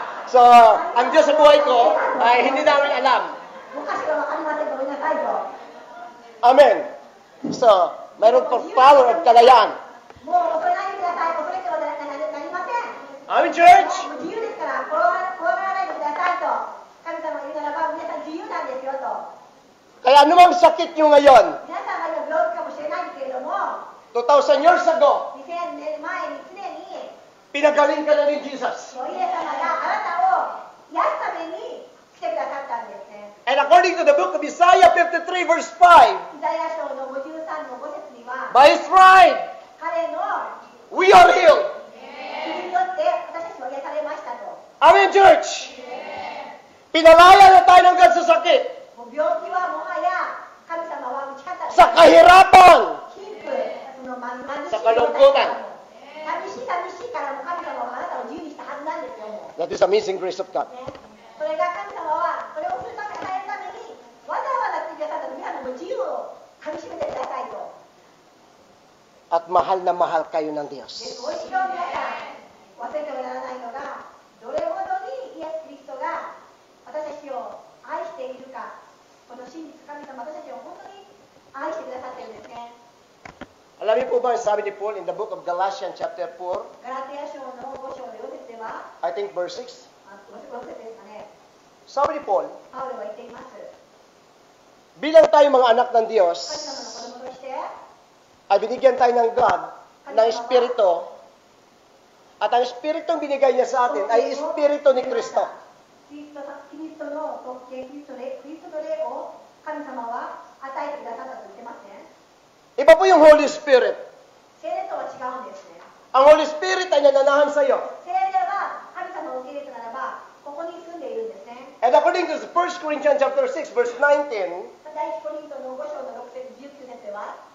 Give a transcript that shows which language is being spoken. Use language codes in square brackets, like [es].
[tl] So, ang Diyos sa buhay ko ay hindi namin alam. [ja] おかしくわかりません。ごめんなさいと。 [tl] Amen. So, mayroon po power of kalayaan. [ja] もう恐れないでください。恐れてはなりません。 [en] Amen, church? [ja] もう自由ですから怖がらないでくださいと。神様が言うならば皆さん自由なんですよと。 [tl] Kaya anumang sakit nyo ngayon, [ja] 皆さんが今病気かもしれないけれども、 [en] 2,000 years ago, [ja] 2000年前に常に [tl] pinagaling ka na ni Jesus. [ja] イエス様があなたを癒すために来てくださったんですね。 [en] And according to the book of Isaiah 53 verse 5, [ja] イザヤ書の53の5節には、 [en] by His stripes, [ja] 彼の [en] we are healed. [ja] 傷によって私たちは癒されましたと。 [en] Amen, church? [tl] Pinalaya na tayo ng God sa sakit, [ja] もう病気はもはや神様は打ち勝った。 [tl] sa kahirapan, [ja] 貧富、その貧しい [tl] さkalungkutan. [ja] 寂しいからも神様はあなたを自由にしたはずなんですよ。もう [en] that is amazing grace of God. [ja] ね、それが神様はそれをするために与えるためにわざわざ来てくださった皆さんの自由をかみしめてくださいと。 [tl] At mahal na mahal kayo ng [ja] で、 [tl] Diyos. [ja] ご一緒皆さん忘れてはならないのが、どれほどにイエス・キリストが私たちを愛しているか、この真実神様、私たちを本当に愛してくださっているんですね。 [tl] Alam niyo po ba, sabi ni Paul [en] in the book of Galatians chapter 4, [ja] ガラテヤ書の5章の4節では、 [en] I think verse 6, [ja] 5節ですかね、 [tl] sabi ni Paul, [ja] パウロは言っています。 [tl] bilang tayo mga anak ng Diyos, [ja] 様の子供として、 [tl] ay binigyan tayo ng God, ng Espiritu, at ang Espiritu binigay niya sa atin ay Espiritu ni Kristo. [ja] キリストの特権、キリストの霊を神様は与えてくださったと言ってますね。 [tl] Iba po yung Holy Spirit. [ja] 聖霊とは違うんですね。 [tl] Ang Holy Spirit ay nananahan sa iyo. [ja] 聖霊は神様を受け入れたならば、ここに住んでいるんですね。 [en] And according to 1 Corinthians chapter 6, verse 19, [ja] 第一コリントの5章の6節19節では、